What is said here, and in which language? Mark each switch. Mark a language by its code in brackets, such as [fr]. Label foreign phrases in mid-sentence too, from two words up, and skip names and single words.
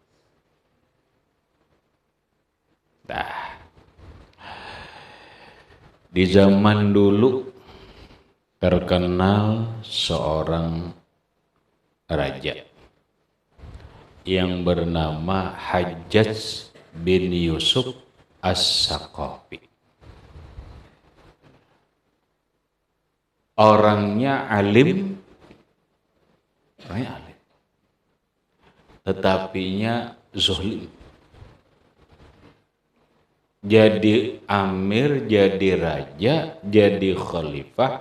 [id] Nah, di zaman dulu terkenal seorang raja yang bernama Hajjaj bin Yusuf As-Saqafi. Orangnya alim, tetapinya zalim. Jadi amir, jadi raja, jadi khalifah.